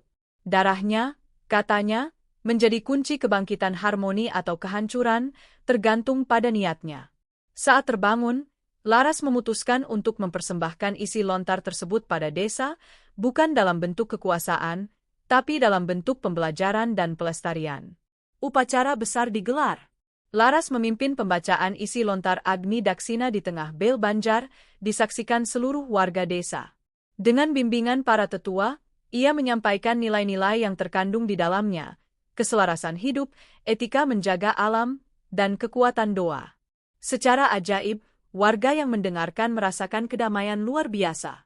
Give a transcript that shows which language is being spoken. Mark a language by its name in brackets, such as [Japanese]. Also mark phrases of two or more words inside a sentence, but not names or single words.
[Indonesian] Darahnya, katanya, menjadi kunci kebangkitan harmoni atau kehancuran, tergantung pada niatnya. Saat terbangun, Laras memutuskan untuk mempersembahkan isi lontar tersebut pada desa, bukan dalam bentuk kekuasaan, tapi dalam bentuk pembelajaran dan pelestarian. Upacara besar digelar. Laras memimpin pembacaan isi lontar Agni Daksina di tengah bel Banjar, disaksikan seluruh warga desa. Dengan bimbingan para tetua, ia menyampaikan nilai-nilai yang terkandung di dalamnya, keselarasan hidup, etika menjaga alam, dan kekuatan doa. Secara ajaib, warga yang mendengarkan merasakan kedamaian luar biasa.